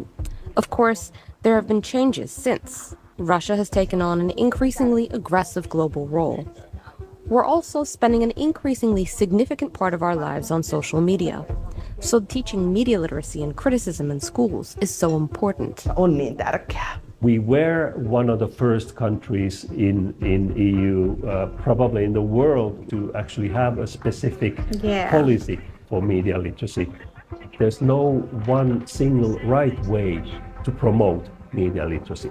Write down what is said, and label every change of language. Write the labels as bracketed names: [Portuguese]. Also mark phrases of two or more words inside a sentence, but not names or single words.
[English] Of course, there have been changes since. Russia has taken on an increasingly aggressive global role. We're also spending an increasingly significant part of our lives on social media. So teaching media literacy and criticism in schools is so important. [Finnish] on niin tärkeää. [English] We were one of the first countries in EU, probably in the world, to actually have a specific policy for media literacy. There's no one single right way to promote media literacy.